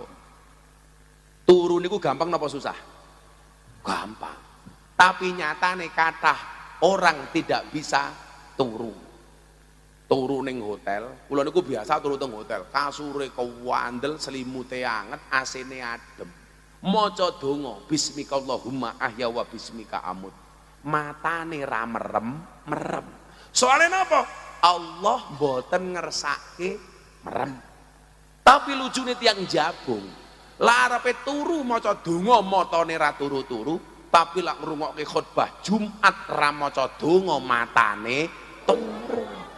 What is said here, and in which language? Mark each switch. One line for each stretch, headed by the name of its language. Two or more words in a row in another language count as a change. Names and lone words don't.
Javanese: Turu niku gampang napa susah? Gampang. Tapi nyatane kathah
Indonesian: orang tidak bisa
Javanese: turu. Turu ning hotel, kula niku biasa turu teng hotel, kasure kewandel, selimute anget, AC-ne adem. Maca donga,
Arabic: باسمك اللهم أحيا وباسمك أموت.
Javanese: Matane ra merem. Soale napa? Allah mboten ngersake merem. Tapi lucune tiyang jabung, larepe turu maca donga matane ra turu-turu, tapi lak ngrungokke khotbah Jumat ra maca donga matane turu.